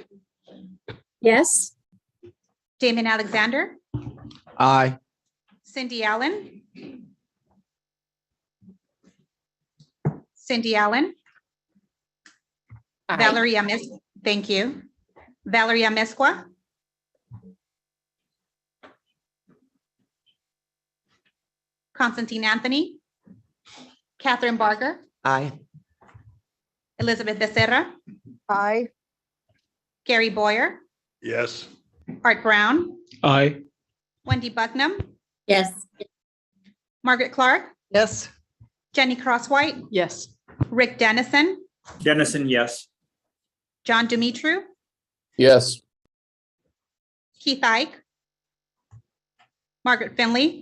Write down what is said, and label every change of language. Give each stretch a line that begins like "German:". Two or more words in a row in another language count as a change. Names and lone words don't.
English: Yes. Damon Alexander, Aye. Cindy Allen. Cindy Allen. Valeria thank you. Valeria Mesqua. Constantine Anthony. Catherine Barker. Aye. Elizabeth Becerra. Aye. Gary Boyer. Yes. Art Brown. Aye. Wendy Bucknam. Yes. Margaret Clark. Yes. Jenny Crosswhite. Yes. Rick Dennison. Dennison, yes. John Dumitru. Yes. Keith Ike. Margaret Finley.